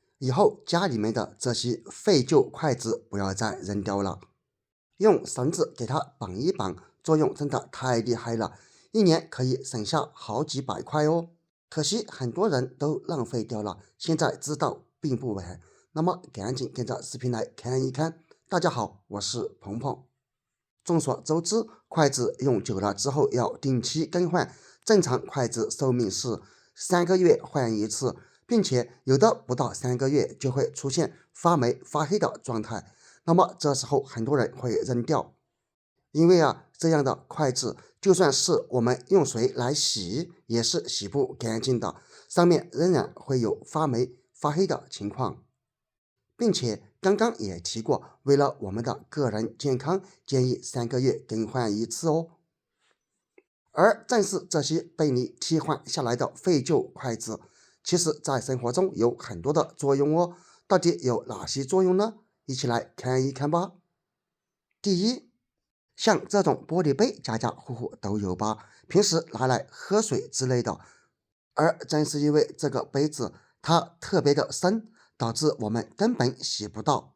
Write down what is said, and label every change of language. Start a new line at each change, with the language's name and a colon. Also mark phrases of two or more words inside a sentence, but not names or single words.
Chinese: 以後家裡面的這些廢舊筷子不要再扔掉了，用繩子給它綁一綁，作用真的太厲害了，一年可以省下好幾百塊哦。可惜很多人都浪費掉了，現在知道並不晚，那麼趕緊跟着視頻來看一看。大家好，我是鹏鹏。眾所周知，筷子用久了之後要定期更換，正常筷子壽命是3個月換一次，並且有的不到3個月就會出現發霉發黑的狀態，那麼這時候很多人會扔掉，因為這樣的筷子就算是我們用水來洗也是洗不乾淨的，上面仍然會有發霉發黑的情況，並且剛剛也提過，為了我們的個人健康，建議3個月更換一次哦。而正是這些被你替換下來的廢舊筷子，其實在生活中有很多的作用哦。到底有哪些作用呢？一起來看一看吧。第一，像這種玻璃杯家家戶戶都有吧，平時拿來喝水之類的，而正是因為這個杯子它特別的深，導致我們根本洗不到。